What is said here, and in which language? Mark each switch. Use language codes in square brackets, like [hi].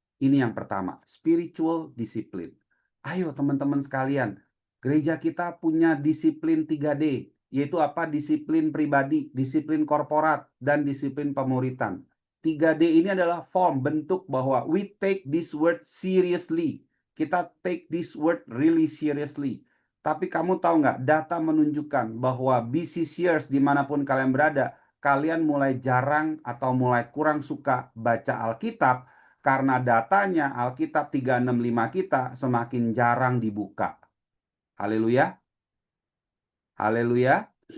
[id] Ini yang pertama, spiritual discipline. Ayo teman-teman sekalian, gereja kita punya disiplin 3D, yaitu apa? Disiplin pribadi, disiplin korporat, dan disiplin pemuritan. 3D ini adalah [en] form, [id] bentuk bahwa [en] we take this word seriously. [id] Kita [en] take this word really seriously. [id] Tapi kamu tahu nggak, data menunjukkan bahwa BCCers dimanapun kalian berada, kalian mulai jarang atau mulai kurang suka baca Alkitab karena datanya Alkitab 365 kita semakin jarang dibuka. Haleluya. Haleluya.